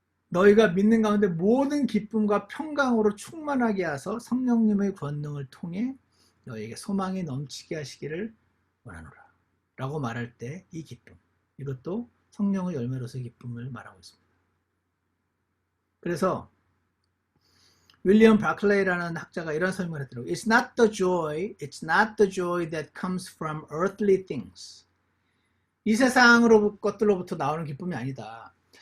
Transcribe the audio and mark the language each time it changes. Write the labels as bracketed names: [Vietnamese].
[Korean] 너희가 믿는 가운데 모든 기쁨과 평강으로 충만하게 하서 성령님의 권능을 통해 너희에게 소망이 넘치게 하시기를 원하노라 라고 말할 때 이 기쁨, 이것도 성령의 열매로서의 기쁨을 말하고 있습니다. 그래서 윌리엄 바클레이라는 학자가 이런 설명을 했더라고요. [English] It's not the joy that comes from earthly things. [Korean] 이 세상으로 것들로부터 나오는 기쁨이 아니다.